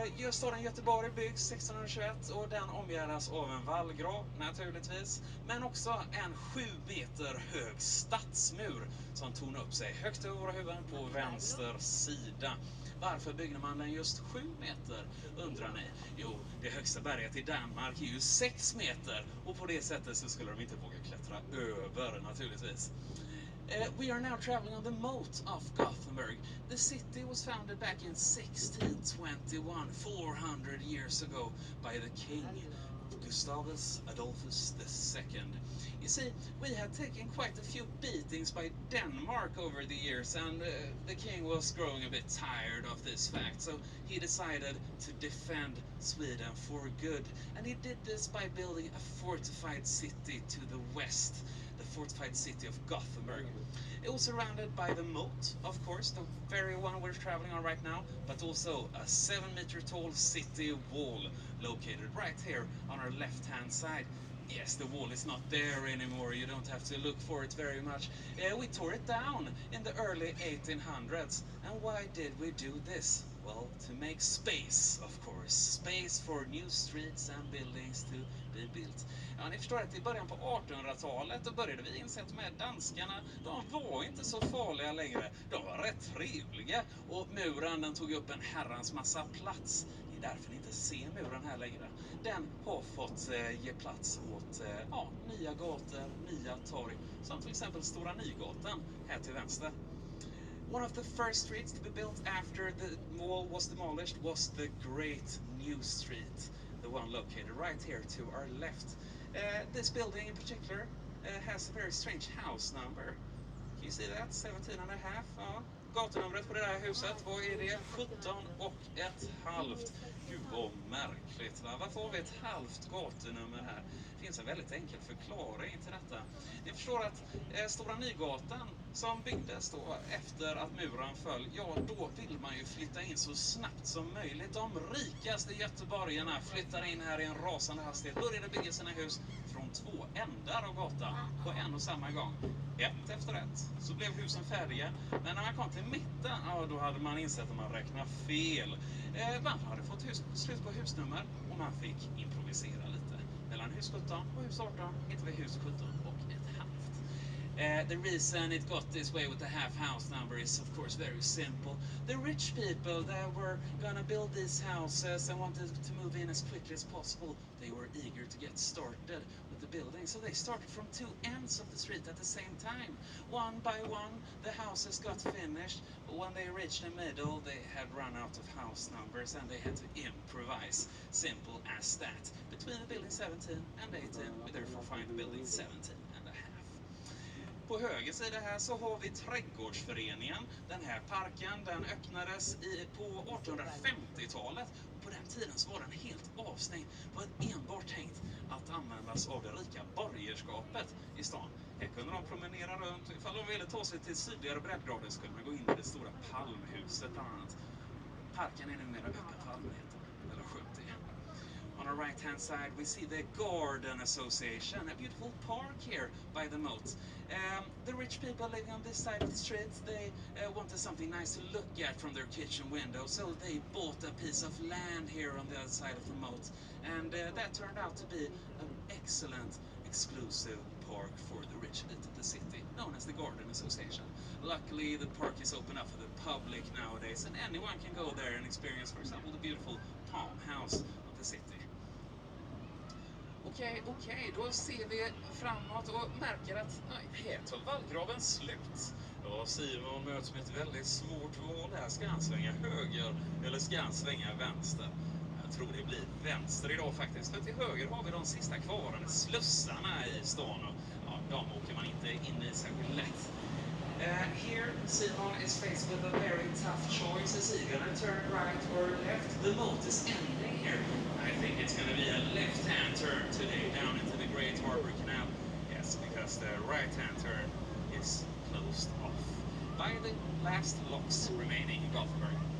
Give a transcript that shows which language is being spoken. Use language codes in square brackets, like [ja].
[sv] Staden Göteborg byggs 1621 och den omgärdas av en vallgrav naturligtvis, men också en 7 meter hög stadsmur som tornar upp sig högt över våra huvuden på vänster sida. Varför byggde man den just 7 meter, undrar ni? Jo, det högsta berget i Danmark är ju 6 meter och på det sättet så skulle de inte våga klättra över naturligtvis. [en] We are now traveling on the moat of Gothenburg. The city was founded back in 1621, 400 years ago, by the king Gustavus Adolphus II. You see, we had taken quite a few beatings by Denmark over the years, and the king was growing a bit tired of this fact, so he decided to defend Sweden for good. And he did this by building a fortified city to the west, the fortified city of Gothenburg. It was surrounded by the moat, of course, the very one we're traveling on right now, but also a 7 meter tall city wall located right here on our left-hand side. Yes, the wall is not there anymore, you don't have to look for it very much. We tore it down in the early 1800s. And why did we do this? Well, to make space, of course. Space for new streets and buildings to be built. [sv] Ja, ni förstår att i början på 1800-talet då började vi inse att med danskarna, de var inte så farliga längre. De var rätt trevliga och muren den tog upp en herrans massa plats. Det är därför ni inte ser muren här längre. Den har fått ge plats åt nya gator, nya torg, som till exempel Stora Nygatan här till vänster. [en] One of the first streets to be built after the wall was demolished was the Great New Street, the one located right here to our left. This building in particular has a very strange house number. Can you see that? 17 and a half. Ja. [sv] Gatunumret på det där huset, vad är det? 17,5. Gud vad märkligt, va? Varför har vi ett halvt gatunummer här? Det finns en väldigt enkel förklaring till detta. Ni förstår att Stora Nygatan som byggdes då efter att muren föll, ja då vill man ju flytta in så snabbt som möjligt. De rikaste göteborgarna flyttar in här i en rasande hastighet, började bygga sina hus från 2 ändar av gatan på en och samma gång. Ett efter ett så blev husen färdiga, men när man kom till mitten, ja då hade man insett att man räknade fel. Man hade fått slut på husnummer och man fick improvisera lite. Mellan hus 17 och hus 18 hittar vi hus 17 och ett halvt. [en] The reason it got this way with the half house number is of course very simple. The rich people that were gonna build these houses and wanted to move in as quickly as possible, they were eager to get started with the building. So they started from two ends of the street at the same time. One by one, the houses got finished, but when they reached the middle, they had run out of house numbers and they had to improvise. Simple as that. Between the building 17 and 18, we therefore find the building 17 and a half. [sv] På höger sida här så har vi trädgårdsföreningen. Den här parken den öppnades på 1850-talet. På den tiden så var den helt avstängd. Det var enbart tänkt att användas av det rika borgerskapet i stan. Här kunde de promenera runt. Ifall de ville ta sig till sydligare breddgrader så kunde man gå in i det stora palmhuset bland annat. Parken är numera öppen för allmänheten. Eller skönt det. [en] On our right hand side we see the Garden Association, a beautiful park here by the moat. The rich people living on this side of the street, they wanted something nice to look at from their kitchen window, so they bought a piece of land here on the other side of the moat, and that turned out to be an excellent exclusive park for the rich bit of the city, known as the Garden Association. Luckily the park is open up for the public nowadays, and anyone can go there and experience, for example, the beautiful palm house of the city. [sv] Okej, då ser vi framåt och märker att här tar vallgraven slut. Ja, Simon möts med ett väldigt svårt val här. Ska han svänga höger eller ska han svänga vänster? Jag tror det blir vänster idag faktiskt. För till höger har vi de sista kvarvarande slussarna i stan. Och ja, de åker man inte in i särskilt lätt. [en] Here, Simon is faced with a very tough choice. Is he gonna turn right or left? The moat is ending here. I think it's gonna be a left-hand turn today down into the Great Harbour Canal. Yes, because the right-hand turn is closed off by the last locks remaining in Gothenburg.